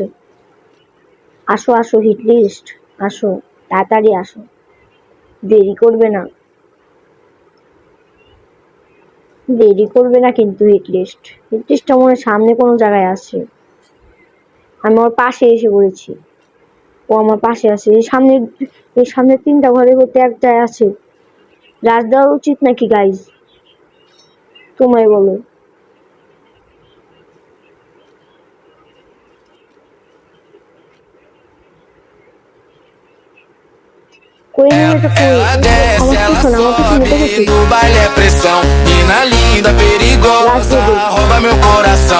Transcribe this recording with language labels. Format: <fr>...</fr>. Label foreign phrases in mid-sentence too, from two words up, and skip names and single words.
<bn>আসো আসো হিটলিস্ট, আসো তাড়াতাড়ি আসো, দেরি করবে না, দেরি করবে না কিন্তু। হিটলিস্টটা মনে হয় সামনে কোনো জায়গায় আছে। আমি ওর পাশে এসে পড়েছি, ও আমার পাশে আছে। এই সামনে 3টা ঘরের মধ্যে একটাই আছে। রাজ দেওয়া উচিত নাকি গাইজ, তোমায় বলো।</bn> <pt>ela desce, ela sobe no baile é pressão. Mina linda, perigosa, rouba meu coração.</pt>